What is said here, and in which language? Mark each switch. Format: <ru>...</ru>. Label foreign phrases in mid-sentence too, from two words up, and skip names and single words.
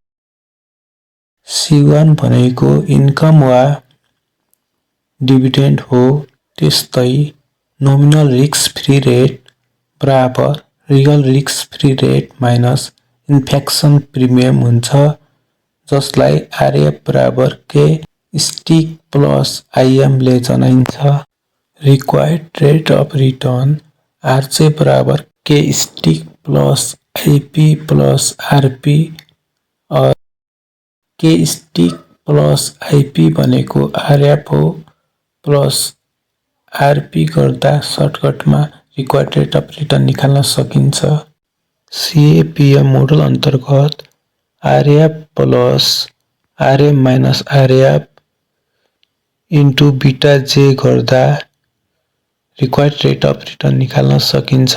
<ne>C1 भनेको इन्कम वा डिभिडेन्ड हो। त्यस्तै</ne> <en>nominal risk free rate</en> <ne>बराबर</ne> <en>real risk free rate minus inflation premium</en> <ne>हुन्छ, जसलाई RF बराबर</ne> <en>K stick plus IM</en> <ne>ले जनाइन्छ।</ne> <en>required rate of return RJ</en> <ne>बराबर</ne> <en>K stick plus IP plus RP</en> <ne>और</ne> <en>K stick plus IP</en> <ne>भनेको RF हो</ne> <en>plus RP</en> <ne>गर्दा सर्टकटमा</ne> <en>required rate of return</en> <ne>निकाल्न सकिन्छ। CAPM मोडल अन्तर्गत</ne> <en>RF plus RM minus RF into beta J</en> <ne>गर्दा</ne> <en>required rate of return</en> <ne>निकाल्न सकिन्छ।</ne>